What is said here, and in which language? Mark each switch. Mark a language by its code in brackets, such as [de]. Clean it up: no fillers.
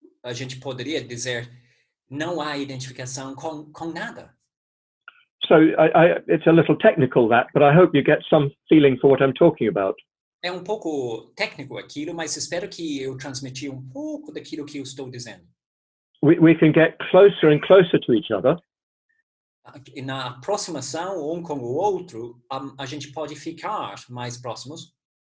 [pt] A gente poderia dizer, não há identificação com nada. [en] So it's a little technical that, but I hope you get some feeling for what I'm talking about. [pt] É um pouco técnico aquilo, mas espero que eu transmiti um pouco daquilo que eu estou dizendo. [en] We can get closer and closer to each other. [pt] Na aproximação um com o outro, a gente pode ficar mais próximos.